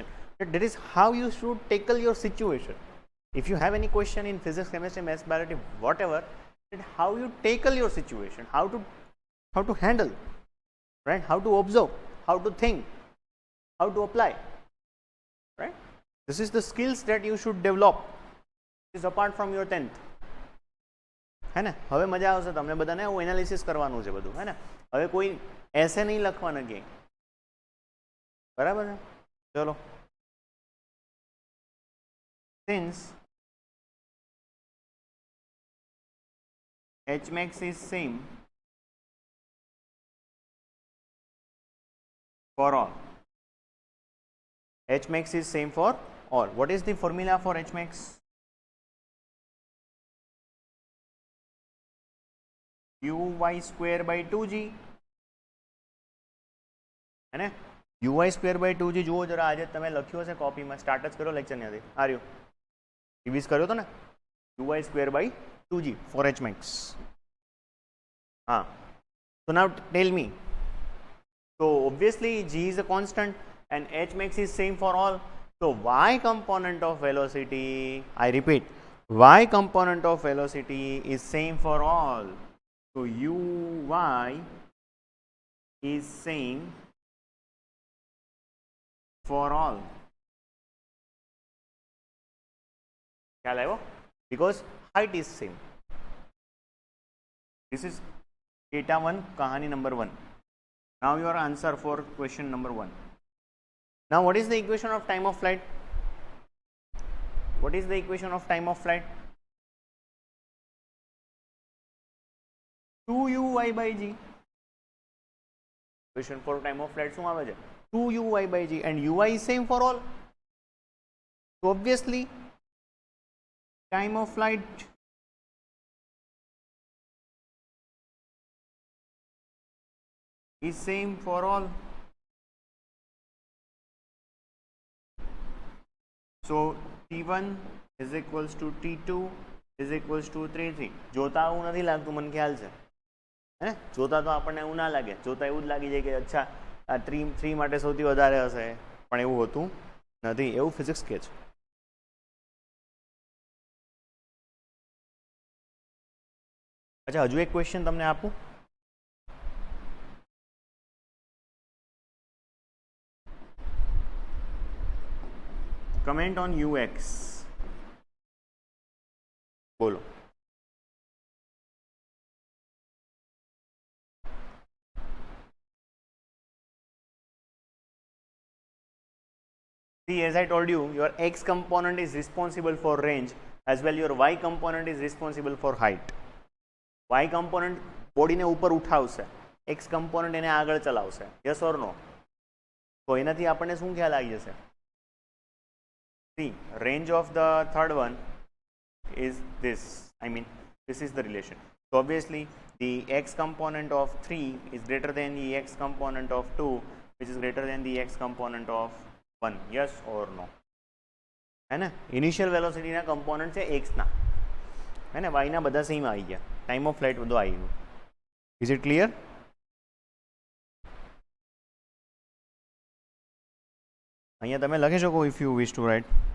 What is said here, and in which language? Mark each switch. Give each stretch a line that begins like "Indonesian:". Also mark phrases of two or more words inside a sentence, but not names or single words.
English: That is how you should tackle your situation. If you have any question in physics, chemistry, maths, biology, whatever, then how you tackle your situation, how to handle, right? How to observe, how to think, how to apply, right? This is the skills that you should develop. This is apart from your 10th.
Hindi: है ना?
Gujarati: હવે મજા આવશે તમને બધાને. હું એનાલિસિસ કરવાનું છે બધું, હે ને? હવે કોઈ એસે નહીં લખવાના કે, બરાબર છે? ચલો.
English: Since H max is same for all. H max is same for all. What is the formula for H max? uy square by 2g.
Hindi: है ने?
English: uy square by 2g
Gujarati: જુઓ જરા. આજે તમે લખ્યો છે કોપીમાં, સ્ટાર્ટ જ કર્યો લેક્ચરની અંદર. આ રહ્યો રિવીઝ કર્યો તો ને?
English: uy square by 2g for H max. हाँ. So now tell me. So obviously g is a constant and H max is same for all. So y component of velocity, I repeat, y component of velocity is same for all. So uy is same for all.
Gujarati: ખ્યાલ આવ્યો?
English: Because height is same. This is data 1,
Hindi: kahani number 1.
English: Now your answer for question number 1. Now what is the equation of time of flight? What is the equation of time of flight? 2uy by g. Equation for time of flight
Gujarati: શું આવે છે?
English: 2uy by g, and uy is same for all. So obviously time of flight is same for all. So T1 is equals to T2 is equals to 3.
Gujarati: જોતા એવું નથી લાગતું, મને ખ્યાલ છે. હે, જોતા તો આપણને એવું ના લાગે. જોતા એવું જ લાગી જાય કે અચ્છા આ 3 માટે સૌથી વધારે હશે, પણ એવું હોતું નથી. એવું ફિઝિક્સ કહે છે. અચ્છા, હજુ એક ક્વેશ્ચન તમને આપું.
English: Comment on ux.
Gujarati: બોલો.
English: See, as I told you, your x component is responsible for range, as well your y component is responsible for height. Y component body
Gujarati: ને ઉપર ઉઠાવશે,
English: x component
Gujarati: એને આગળ ચલાવશે.
English: Yes or no?
Gujarati: તો એનાથી આપણને શું ખ્યાલ આવી જશે?
English: See, range of the third one is this. I mean, this is the relation. So obviously, the x component of 3 is greater than the x component of 2, which is greater than the x component of 1. Yes or no?
Hindi: है ना?
English: Initial velocity
Gujarati: ना component છે x ના,
Hindi: है ना?
Gujarati: y ના બધા same આવી ગયા.
English: Time of flight
Gujarati: બધું આવી ગયું.
English: Is it clear?
Gujarati: અહીંયા તમે લખી શકો
English: if you wish to write.